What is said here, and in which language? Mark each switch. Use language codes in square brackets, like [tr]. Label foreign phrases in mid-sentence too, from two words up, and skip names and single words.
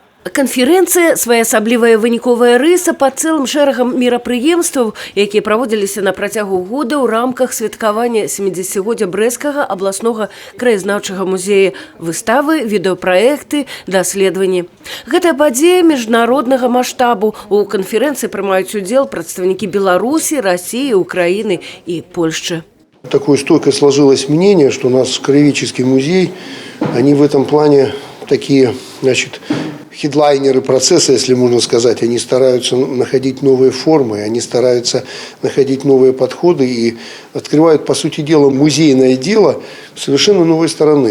[be] Канферэнцыя – своеасаблівая выніковая рыса па цэлым шэрагам мерапрыемстваў, якія праводзіліся на працягу года ў рамках святкавання 70-годдзя Брэсцкага абласнога краязнаўчага музея, выставы, відэапраекты, даследаванні. Гэта падзея міжнароднага маштабу. У канферэнцыі прымаюць удзел прадстаўнікі Беларусі, [ru] России, Украины и Польши. Такое стойкое сложилось мнение, что у нас краеведческий музей, они в этом плане такие, значит, хедлайнеры процесса, если можно сказать. Они стараются находить новые формы, они стараются находить новые подходы и открывают, по сути дела, музейное дело с совершенно новой стороны.